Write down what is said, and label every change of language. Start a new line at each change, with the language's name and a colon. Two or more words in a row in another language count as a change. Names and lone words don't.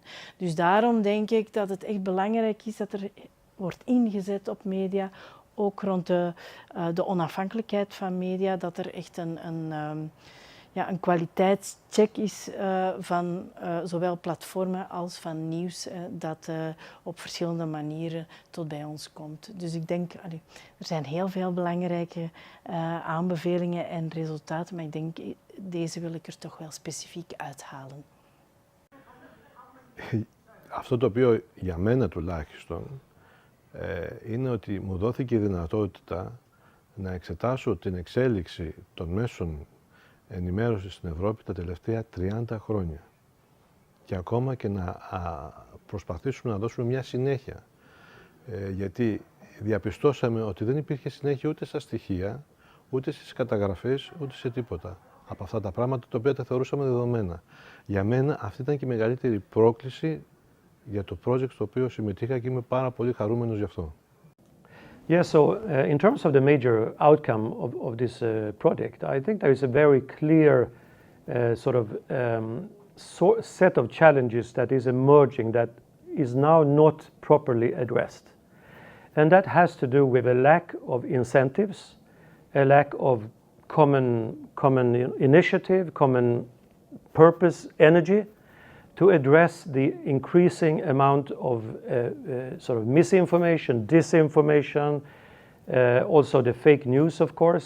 Dutch: Dus daarom denk ik dat het echt belangrijk is dat er wordt ingezet op media, ook rond de onafhankelijkheid van media, dat er echt een kwaliteitscheck is van zowel platformen als van nieuws dat op verschillende manieren tot bij ons komt. Dus ik denk, er zijn heel veel belangrijke aanbevelingen en resultaten, maar ik denk, deze wil ik er toch wel specifiek uithalen.
Greek: Αυτό το οποίο για μένα τουλάχιστον είναι ότι μου δόθηκε η δυνατότητα να εξετάσω την εξέλιξη των μέσων ενημέρωση στην Ευρώπη τα τελευταία 30 χρόνια και ακόμα και να προσπαθήσουμε να δώσουμε μια συνέχεια, γιατί διαπιστώσαμε ότι δεν υπήρχε συνέχεια ούτε στα στοιχεία, ούτε στις καταγραφές, ούτε σε τίποτα από αυτά τα πράγματα τα οποία τα θεωρούσαμε δεδομένα. Για μένα αυτή ήταν και η μεγαλύτερη πρόκληση για το project στο οποίο συμμετείχα και είμαι πάρα πολύ χαρούμενος γι' αυτό.
English: Yeah, so in terms of the major outcome of this project, I think there is a very clear set of challenges that is emerging that is now not properly addressed. And that has to do with a lack of incentives, a lack of common initiative, common purpose, energy, to address the increasing amount of misinformation, disinformation, also the fake news, of course.